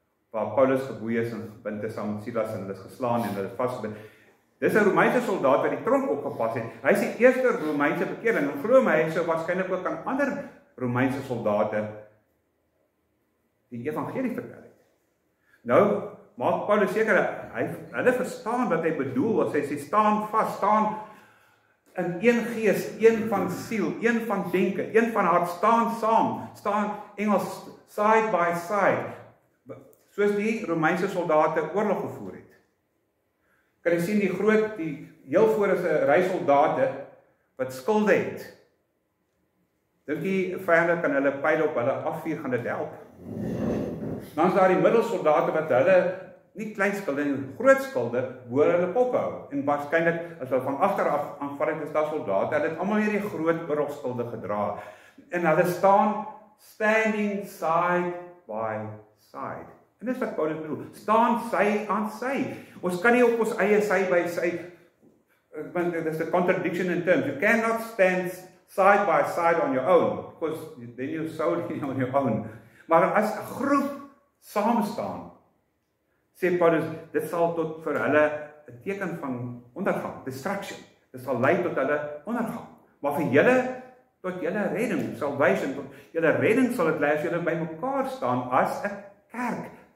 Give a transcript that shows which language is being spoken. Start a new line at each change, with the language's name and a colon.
Afrikaans: Waar Paulus geboei is en gebind is saam met Silas en hulle is geslaan en hulle is vasgebind. Dis 'n Romeinse soldaat wat die tronk opgepas het. Hy is die eerste Romeinse bekeerling en glo my, hy sou waarskynlik ook aan ander Romeinse soldate die evangelie vertel het. Nou maak Paulus seker hulle verstaan wat hy bedoel as hy sê staan vas, staan in een gees, een van siel, een van denke, een van hart, staan saam, staan Engels
English: side by side,
Afrikaans: soos die Romeinse soldate oorlog gevoer het. Kan jy sien die heel voor is 'n ry soldate wat skilde het. Dink die vyande kan hulle pyle op hulle afvuur, gaan dit help. Dan is daar die middelsoldate wat hulle nie klein skilde nie, groot skilde hoor hulle ophou. En waarskynlik as hulle van agter aanval het, is daar soldate, hulle het almal hierdie groot oorlogskilde gedra. En hulle staan
English: standing side by side.
Afrikaans: En dis wat Paulus bedoel, staan sy aan sy. Ons kan nie op ons eie sy by sy, want
English: there's a contradiction in terms. You cannot stand side by side on your own, because then you're solely on your own.
Afrikaans: Maar as 'n groep saam staan, sê Paulus, dit sal tot vir hulle 'n teken van ondergang, destruction. Dit sal lei tot hulle ondergang. Maar vir julle, tot julle redding, salvation, tot julle redding sal dit lei as julle by mekaar staan as 'n kerk.